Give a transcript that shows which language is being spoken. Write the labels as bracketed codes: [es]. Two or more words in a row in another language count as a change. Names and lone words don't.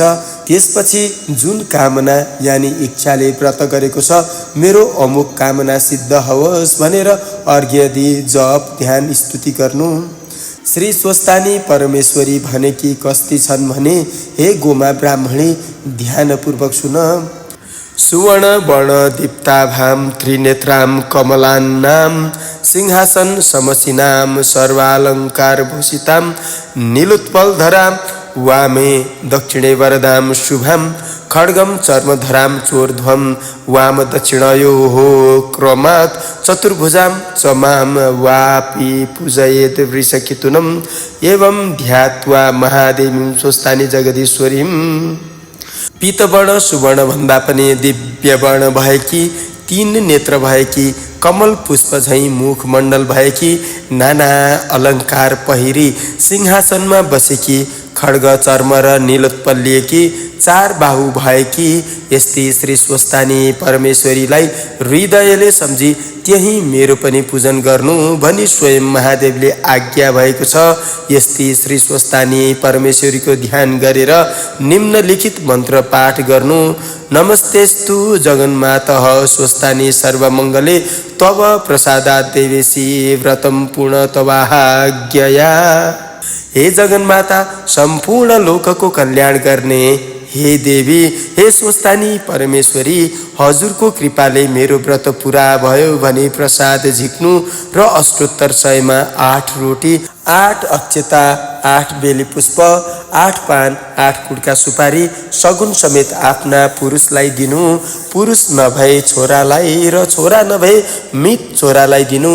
[ne] त्यसपछि जुन कामना यानी इच्छाले व्रत गरेको छ, मेरो अमुक कामना सिद्ध होस् भनेर अर्घ्य दिई जप ध्यान स्तुति गर्नु। श्री स्वस्थानी परमेश्वरी भनेकी कस्ती छन् भने, हे गोमा ब्राह्मणी, ध्यानपूर्वक सुन। [sa] सुवर्ण वर्ण दीप्ताभां त्रिनेत्रां कमलान्नां सिंहासन समसीनां सर्वालंकार भूषितां नीलोत्पलधरां वामे दक्षिणे वरदां शुभां खड्गं चर्मधरां चोर्ध्वं वाम दक्षिणयोः क्रमात् चतुर्भुजां च मां वापि पूजयेत् वृषकेतुनम् एवं ध्यात्वा महादेवीं स्वस्थानी जगदीश्वरीं। [ne] पीतवर्ण सुवर्ण भन्दा पनि दिव्य वर्ण भएकी, 3 नेत्र भएकी, कमल पुष्प झैं मुख मण्डल भएकी, नाना अलङ्कार पहिरी सिंहासनमा बसेकी, खड्ग चर्म र नीलोत्पल लिएकी, 4 बाहु भएकी यस्ती श्री स्वस्थानी परमेश्वरीलाई हृदयले सम्झी त्यही मेरो पनि पूजन गर्नु भनी स्वयं महादेवले आज्ञा भएको छ। यस्ती श्री स्वस्थानी परमेश्वरीको ध्यान गरेर निम्नलिखित मन्त्र पाठ गर्नु। [sa] नमस्तेस्तु जगन्मातः स्वस्थानी सर्वमङ्गले तव प्रसादात् देवेशी व्रतं पूर्ण तवाज्ञया। [ne] हे जगन्माता, सम्पूर्ण लोकको कल्याण गर्ने हे देवी, हे स्वस्थानी परमेश्वरी, हजुरको कृपाले मेरो व्रत पुरा भयो भने प्रसाद झिक्नु र अष्टोत्तर 100 मा 8 रोटी, 8 अक्षता, 8 बेली पुष्प, 8 पान, 8 कुडका सुपारी सगुन समेत आफ्ना पुरुषलाई दिनु। पुरुष नभए छोरालाई र छोरा नभए मित छोरालाई दिनु।